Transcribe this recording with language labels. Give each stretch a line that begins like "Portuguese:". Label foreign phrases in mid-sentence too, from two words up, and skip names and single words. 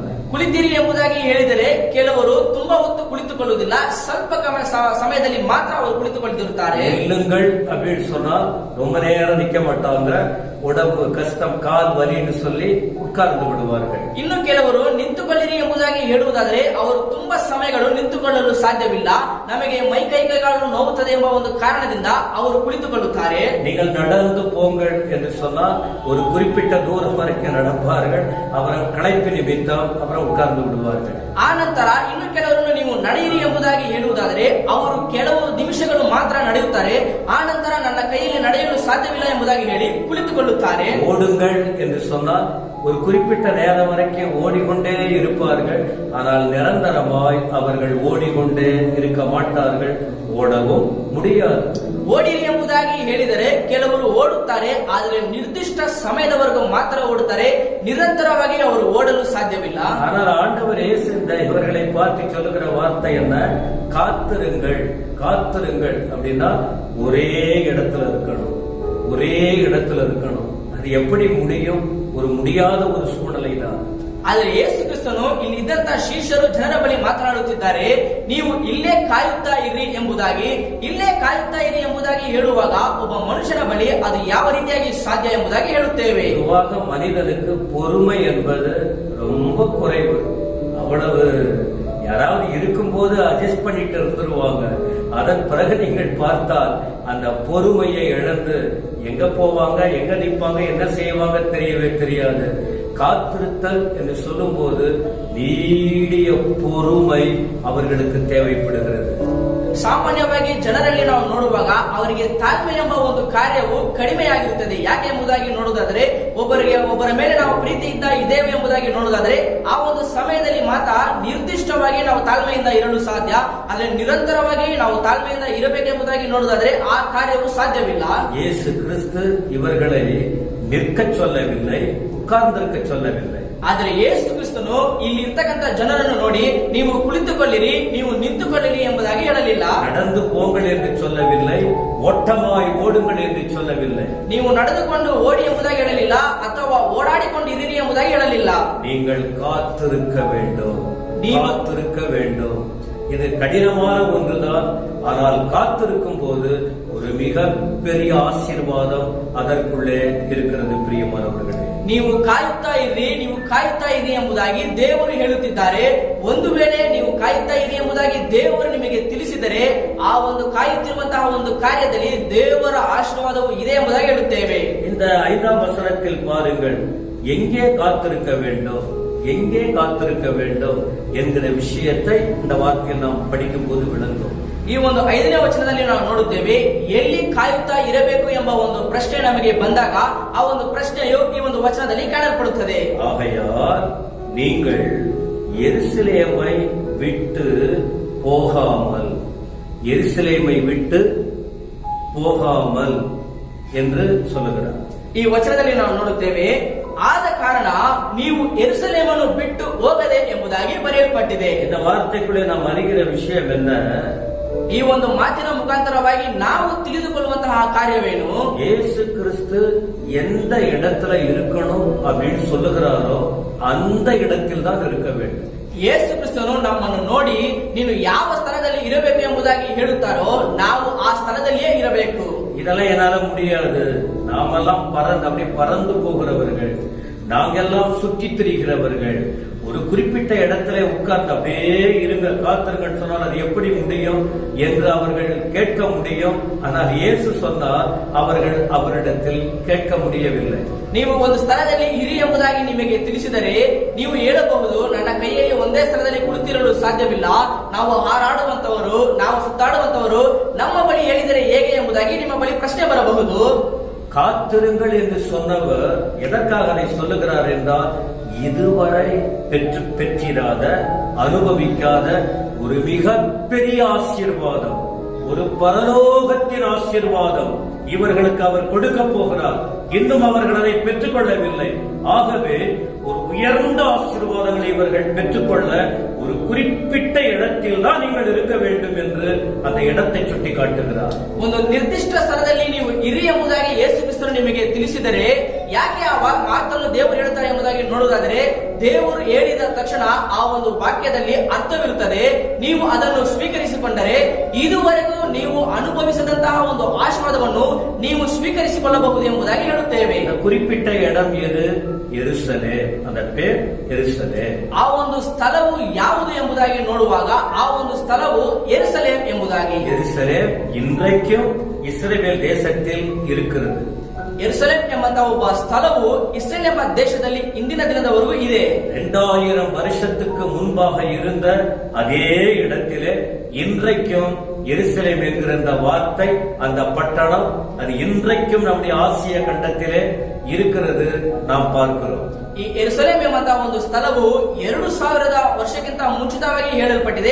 Kannada: ಕುಳಿತಿರಿ ಎಂಬುದಾಗಿ ಹೇಳಿದರೆ ಕೆಲವರು ತುಂಬಾ ಹೊತ್ತು ಕುಳಿತುಕೊಳ್ಳುವುದಿಲ್ಲ, ಸ್ವಲ್ಪ ಸಮಯದಲ್ಲಿ ಮಾತ್ರ ಅವರು ಕುಳಿತುಕೊಳ್ಳುತ್ತಿರುತ್ತಾರೆ.
Tamil: நில்லுங்கள் அப்படின்னு சொன்னா ரொம்ப நேரம் நிக்க மாட்டாங்க, உடம்பு கஷ்டம், கால் வலின்னு சொல்லி உட்கார்ந்து விடுவார்கள்.
Kannada: ಇನ್ನು ಕೆಲವರು ನಿಂತುಕೊಳ್ಳಿರಿ ಎಂಬುದಾಗಿ ಹೇಳುವುದಾದರೆ ಅವರು ತುಂಬಾ ಸಮಯಗಳು ನಿಂತುಕೊಳ್ಳಲು ಸಾಧ್ಯವಿಲ್ಲ, ನಮಗೆ ಮೈ ಕೈಗಳು ನೋವುತ್ತದೆ ಎಂಬ ಒಂದು ಕಾರಣದಿಂದ ಅವರು ಕುಳಿತುಕೊಳ್ಳುತ್ತಾರೆ.
Tamil: நீங்கள் நடந்து போங்கள் என்று சொன்னால் ஒரு குறிப்பிட்ட தூரம் வரைக்கும் நடப்பார்கள், அப்புறம் களைப்பு நிமித்தம் அப்புறம் உட்கார்ந்து விடுவார்கள்.
Kannada: ಆ ನಂತರ ಇನ್ನು ಕೆಲವರನ್ನು ನೀವು ನಡೆಯಿರಿ ಎಂಬುದಾಗಿ ಹೇಳುವುದಾದರೆ ಅವರು ಕೆಲವು ನಿಮಿಷಗಳು ಮಾತ್ರ ನಡೆಯುತ್ತಾರೆ, ಆ ನಂತರ ನನ್ನ ಕೈಯಲ್ಲಿ ನಡೆಯಲು ಸಾಧ್ಯವಿಲ್ಲ ಎಂಬುದಾಗಿ ಹೇಳಿ ಕುಳಿತುಕೊಳ್ಳುತ್ತಾರೆ.
Tamil: ஓடுங்கள் என்று சொன்னால் ஒரு குறிப்பிட்ட நேரம் வரைக்கும் ஓடிக்கொண்டே இருப்பார்கள், ஆனால் நிரந்தரமாய் அவர்கள் ஓடிக்கொண்டே இருக்க மாட்டார்கள், ஓடவும் முடியாது.
Kannada: ಓಡಿರಿ ಎಂಬುದಾಗಿ ಹೇಳಿದರೆ ಕೆಲವರು ಓಡುತ್ತಾರೆ, ಆದರೆ ನಿರ್ದಿಷ್ಟ ಸಮಯದವರೆಗೂ ಮಾತ್ರ ಓಡುತ್ತಾರೆ, ನಿರಂತರವಾಗಿ ಅವರು ಓಡಲು ಸಾಧ್ಯವಿಲ್ಲ.
Tamil: ஆனால் ஆண்டவர் இயேசு இவர்களை பார்த்து சொல்லுகிற வார்த்தை என்ன? காத்திருங்கள் காத்திருங்கள் அப்படின்னா ஒரே இடத்துல இருக்கணும், ஒரே இடத்துல இருக்கணும். அது எப்படி முடியும்? ஒரு முடியாத ஒரு சூழ்நிலை தான்.
Kannada: ಆದರೆ ಯೇಸು ಕ್ರಿಸ್ತನು ಇಲ್ಲಿ ಇದ್ದಂತಹ ಶಿಷ್ಯರು ಜನರ ಬಳಿ ಮಾತನಾಡುತ್ತಿದ್ದಾರೆ, ನೀವು ಇಲ್ಲೇ ಕಾಯುತ್ತಾ ಇರಿ ಎಂಬುದಾಗಿ. ಇಲ್ಲೇ ಕಾಯುತ್ತಾ ಇರಿ ಎಂಬುದಾಗಿ ಹೇಳುವಾಗ ಒಬ್ಬ ಮನುಷ್ಯನ ಬಳಿ ಅದು ಯಾವ ರೀತಿಯಾಗಿ ಸಾಧ್ಯ ಎಂಬುದಾಗಿ ಹೇಳುತ್ತೇವೆ.
Tamil: பொதுவாக மனிதனுக்கு பொறுமை என்பது ரொம்ப குறைவு. அவ்வளவு யாராவது இருக்கும்போது அட்ஜஸ்ட் பண்ணிட்டு இருந்துருவாங்க. அதன் பிறகு நீங்கள் பார்த்தால் அந்த பொறுமையை இழந்து எங்க போவாங்க, எங்க நிற்பாங்க, என்ன செய்வாங்க தெரியவே தெரியாது. காத்திருத்தல் என்று சொல்லும் போது நீடிய பொறுமை அவர்களுக்கு தேவைப்படுகிறது.
Kannada: ಸಾಮಾನ್ಯವಾಗಿ ಜನರಲ್ಲಿ ನಾವು ನೋಡುವಾಗ ಅವರಿಗೆ ತಾಳ್ಮೆ ಎಂಬ ಒಂದು ಕಾರ್ಯವು ಕಡಿಮೆಯಾಗಿರುತ್ತದೆ. ಯಾಕೆ ಎಂಬುದಾಗಿ ನೋಡುವುದಾದರೆ, ಒಬ್ಬರ ಮೇಲೆ ನಾವು ಪ್ರೀತಿಯಿಂದ ಇದ್ದೇವೆ ಎಂಬುದಾಗಿ ನೋಡುವುದಾದರೆ ಆ ಒಂದು ಸಮಯದಲ್ಲಿ ಮಾತ್ರ ನಿರ್ದಿಷ್ಟವಾಗಿ ನಾವು ತಾಳ್ಮೆಯಿಂದ ಇರಲು ಸಾಧ್ಯ. ಆದರೆ ನಿರಂತರವಾಗಿ ನಾವು ತಾಳ್ಮೆಯಿಂದ ಇರಬೇಕೆಂಬುದಾಗಿ ನೋಡುವುದಾದರೆ ಆ ಕಾರ್ಯವು ಸಾಧ್ಯವಿಲ್ಲ.
Tamil: ಯೇಸು ಕ್ರಿಸ್ತು ಇವர்களை நிற்க சொல்லவில்லை, உட்கார்ந்திருக்க சொல்லவில்லை.
Kannada: ಆದರೆ ಯೇಸು ಕ್ರಿಸ್ತನು ಇಲ್ಲಿ ಇರ್ತಕ್ಕಂಥ ಜನರನ್ನು ನೋಡಿ ನೀವು ಕುಳಿತುಕೊಳ್ಳಿರಿ, ನೀವು ನಿಂತುಕೊಳ್ಳಿರಿ ಎಂಬುದಾಗಿ ಹೇಳಲಿಲ್ಲ.
Tamil: நடந்து போங்கள் என்று சொல்லவில்லை, ஓட்டமாய் ஓடுங்கள் என்று சொல்லவில்லை.
Kannada: ನೀವು ನಡೆದುಕೊಂಡು ಓಡಿ ಎಂಬುದಾಗಿ ಹೇಳಲಿಲ್ಲ, ಅಥವಾ ಓಡಾಡಿಕೊಂಡು ಇರಿರಿ ಎಂಬುದಾಗಿ ಹೇಳಲಿಲ್ಲ.
Tamil: நீங்கள் காத்திருக்க வேண்டும், காத்திருக்க வேண்டும். இது கடினமான ஒன்றுதான், ஆனால் காத்திருக்கும் போது ஒரு மிகப்பெரிய ஆசீர்வாதம் அதற்குள்ளே இருக்கிறது. பிரியமானவர்களே,
Kannada: ನೀವು ಕಾಯುತ್ತಾ ಇರಿ, ನೀವು ಕಾಯುತ್ತಾ ಇರಿ ಎಂಬುದಾಗಿ ದೇವರು ಹೇಳುತ್ತಿದ್ದಾರೆ. ಒಂದು ವೇಳೆ ನೀವು ಕಾಯುತ್ತಾ ಇರಿ ಎಂಬುದಾಗಿ ದೇವರು ನಿಮಗೆ ತಿಳಿಸಿದರೆ ಆ ಒಂದು ಕಾಯುತ್ತಿರುವಂತಹ ಒಂದು ಕಾರ್ಯದಲ್ಲಿ ದೇವರ ಆಶೀರ್ವಾದವು ಇದೆ ಎಂಬುದಾಗಿ ಹೇಳುತ್ತೇವೆ.
Tamil: இந்த 5ஆம் வசனத்தில் பாருங்கள், எங்கே காத்திருக்க வேண்டும், எங்கே காத்திருக்க வேண்டும் என்கிற விஷயத்தை இந்த வார்த்தையில் நாம் படிக்கும் போது விளங்கும்.
Kannada: ಈ ಒಂದು 5ನೇ ವಚನದಲ್ಲಿ ನಾವು ನೋಡುತ್ತೇವೆ, ಎಲ್ಲಿ ಕಾಯುತ್ತಾ ಇರಬೇಕು ಎಂಬ ಒಂದು ಪ್ರಶ್ನೆ ನಮಗೆ ಬಂದಾಗ ಆ ಒಂದು ಪ್ರಶ್ನೆಯು ಈ ಒಂದು ವಚನದಲ್ಲಿ ಕಾಣಲ್ಪಡುತ್ತದೆ.
Tamil: ஆகையால் நீங்கள் எருசலேமை விட்டு போகாமல், எருசலேமை விட்டு போகாமல் என்று சொல்லுகிறார்.
Kannada: ಈ ವಚನದಲ್ಲಿ ನಾವು ನೋಡುತ್ತೇವೆ, ಆದ ಕಾರಣ ನೀವು ಯೆರೂಸಲೇಮನ್ನು ಬಿಟ್ಟು ಹೋಗದೆ ಎಂಬುದಾಗಿ ಬರೆಯಲ್ಪಟ್ಟಿದೆ.
Tamil: இந்த வார்த்தைக்குள்ளே நாம் அறிகிற விஷயம் என்ன?
Kannada: ಈ ಒಂದು ಮಾತಿನ ಮುಖಾಂತರವಾಗಿ ನಾವು ತಿಳಿದುಕೊಳ್ಳುವಂತಹ ಕಾರ್ಯವೇನು?
Tamil: இயேசு கிறிஸ்து எந்த இடத்துல இருக்கணும் அப்படின்னு சொல்லுகிறாரோ அந்த இடத்தில் தான் இருக்க வேண்டும்.
Kannada: ಯೇಸು ಕ್ರಿಸ್ತನು ನಮ್ಮನ್ನು ನೋಡಿ ನೀನು ಯಾವ ಸ್ಥಳದಲ್ಲಿ ಇರಬೇಕು ಎಂಬುದಾಗಿ ಹೇಳುತ್ತಾರೋ ನಾವು ಆ ಸ್ಥಳದಲ್ಲಿಯೇ ಇರಬೇಕು.
Tamil: இதெல்லாம் என்னால முடியாது, நாமெல்லாம் பறந்து போகிறவர்கள், நாங்கெல்லாம் சுற்றி திரிகிறவர்கள், ஒரு குறிப்பிட்ட இடத்துல உட்கார்ந்து அப்படியே இருங்க காத்திருங்கன்னு சொன்னால் அது எப்படி முடியும் என்று அவர்கள் கேட்க முடியும். ஆனால் இயேசு சொன்னார் அவர்கள் அவரிடத்தில் கேட்க முடியவில்லை.
Kannada: ನೀವು ಒಂದು ಸ್ಥಳದಲ್ಲಿ ಇರಿ ಎಂಬುದಾಗಿ ನಿಮಗೆ ತಿಳಿಸಿದರೆ ನೀವು ಹೇಳಬಹುದು, ನನ್ನ ಕೈಯಲ್ಲಿ ಒಂದೇ ಸ್ಥಳದಲ್ಲಿ ಕುಳಿತಿರಲು ಸಾಧ್ಯವಿಲ್ಲ, ನಾವು ಹಾರಾಡುವಂತವರು, ನಾವು ಸುತ್ತಾಡುವಂತವರು, ನಮ್ಮ ಬಳಿ ಹೇಳಿದರೆ ಹೇಗೆ ಎಂಬುದಾಗಿ ನಿಮ್ಮ ಬಳಿ ಪ್ರಶ್ನೆ ಬರಬಹುದು.
Tamil: காத்திருங்கள் என்று சொன்னவர் எதற்காக அதை சொல்லுகிறார் என்றால், இதுவரை பெற்றிராத அனுபவிக்காத ஒரு மிகப்பெரிய ஆசீர்வாதம், ஒரு பரலோகத்தின் ஆசீர்வாதம் இவர்களுக்கு அவர் கொடுக்க போகிறார். இன்னும் அவர்கள் அதை பெற்றுக் கொள்ளவில்லை. ஆகவே ஒரு உயர்ந்த ஆசீர்வாதங்களை இவர்கள் பெற்றுக்கொள்ள ஒரு குறிப்பிட்ட இடத்தில் தான் நீங்கள் இருக்க வேண்டும் என்று அந்த இடத்தை சுட்டி ಕಾಟ್ಟುகிறார்.
Kannada: ಒಂದು ನಿರ್ದಿಷ್ಟ ಸ್ಥಳದಲ್ಲಿ ನೀವು ಇರಿ ಎಂಬುದಾಗಿ ಯೇಸು ಕ್ರಿಸ್ತನು ನಿಮಗೆ ತಿಳಿಸಿದರೆ ಯಾಕೆ ಆ ಮಾತನ್ನು ದೇವರು ಹೇಳ್ತಾರೆ ಎಂಬುದಾಗಿ ನೋಡುವುದಾದರೆ, ದೇವರು ಹೇಳಿದ ತಕ್ಷಣ ಆ ಒಂದು ವಾಕ್ಯದಲ್ಲಿ ಅರ್ಥವಿರುತ್ತದೆ. ನೀವು ಅದನ್ನು ಸ್ವೀಕರಿಸಿಕೊಂಡರೆ ಇದುವರೆಗೂ ನೀವು ಅನುಭವಿಸದಂತಹ ಒಂದು ಆಶೀರ್ವಾದವನ್ನು ನೀವು ಸ್ವೀಕರಿಸಿಕೊಳ್ಳಬಹುದು ಎಂಬುದಾಗಿ ಹೇಳುತ್ತೇವೆ.
Tamil: குறிப்பிட்ட இடம் எது? எருசலேம். அந்த பேர் எருசலேம்.
Kannada: ಆ ಒಂದು ಸ್ಥಳವು ಯಾವುದು ಎಂಬುದಾಗಿ ನೋಡುವಾಗ ಆ ಒಂದು ಸ್ಥಳವು ಯೆರೂಸಲೇಮ್ ಎಂಬುದಾಗಿ.
Tamil: எருசலேம் இன்றைக்கும் இஸ்ரவேல் தேசத்தில் இருக்கிறது.
Kannada: ಯೆರೂಸಲೇಮ್ ಎಂಬಂತಹ ಒಬ್ಬ ಸ್ಥಳವು ಇಸ್ರೇಲ್ ಎಂಬ ದೇಶದಲ್ಲಿ ಇಂದಿನ ದಿನದವರೆಗೂ ಇದೆ.
Tamil: 2000 வருஷத்துக்கு முன்பாக இருந்த அதே இடத்திலே இன்றைக்கும் எருசலேம் என்கிற அந்த வார்த்தை, அந்த பட்டணம், அது இன்றைக்கும் நம்முடைய ஆசிய கண்டத்திலே இருக்கிறது நாம் பார்க்கிறோம்.
Kannada: ಈ ಯೆರೂಸಲೇಮ್ ಎಂಬಂತಹ ಒಂದು ಸ್ಥಳವು 2000 ವರ್ಷಕ್ಕಿಂತ ಮುಂಚಿತವಾಗಿ ಹೇಳಲ್ಪಟ್ಟಿದೆ.